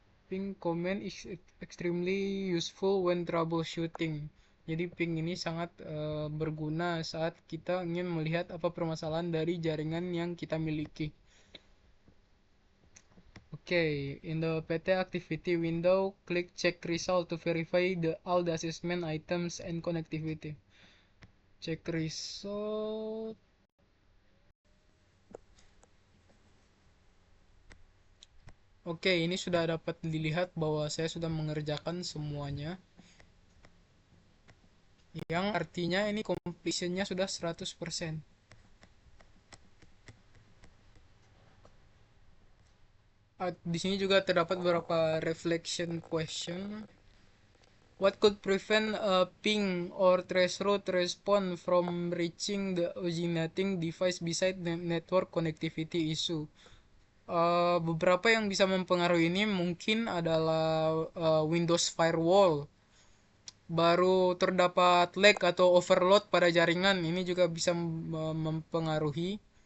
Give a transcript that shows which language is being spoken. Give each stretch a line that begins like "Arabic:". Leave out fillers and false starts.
English: Ping command is extremely useful when troubleshooting.
Indonesian: Jadi ping ini sangat berguna saat kita ingin melihat apa permasalahan dari jaringan yang kita miliki.
English: Okay, in the PT activity window, click check result to verify all the assessment items and connectivity. Check result.
Indonesian: Oke, ini sudah dapat dilihat bahwa saya sudah mengerjakan semuanya. Yang artinya ini completionnya sudah 100%. Di sini juga terdapat beberapa reflection question.
English: What could prevent a ping or traceroute response from reaching the originating device beside the network connectivity issue?
Indonesian: Beberapa yang bisa mempengaruhi ini mungkin adalah Windows Firewall. Baru terdapat lag atau overload pada jaringan, ini juga bisa mempengaruhi.